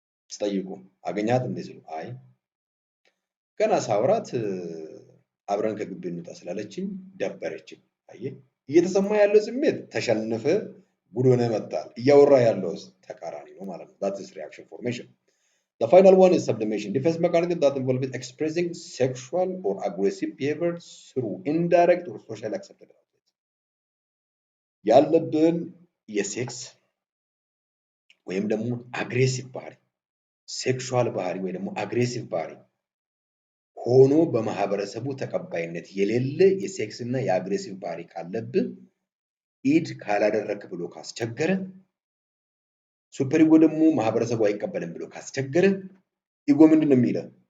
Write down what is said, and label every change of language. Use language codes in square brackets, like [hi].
[am] ስጠይቁ አገኛት እንዴ ሲሉ አይ ገና ሳውራት አብረን ከግቢ እንውጣ ስላለችኝ ደበረችኝ። አየህ እየተሰማ ያለው ስሜት ተሸንፈ ጉድ ሆነ መጣል፣ እያወራ ያለው ተቃራኒ ነው ማለት ነው። [en] that is reaction formation. The final one is sublimation. Defense mechanism that involves expressing sexual or aggressive behavior through indirect or social accepted outlets. [am] ያለብን የሴክስ ወይም ደግሞ አግሬሲቭ ባህሪ ሴክሹዋል ባህሪ ወይ ደግሞ አግሬሲቭ ባህሪ ሆኖ በማህበረሰቡ ተቀባይነት የሌለ የሴክስ እና የአግሬሲቭ ባህሪ ካለብህ ኢድ ካላደረክ ብሎ ካስቸገረ ሱፐር ኢጎ ደግሞ ማህበረሰቡ አይቀበልም ብሎ ካስቸገረ ኢጎ ምንድነው የሚለው?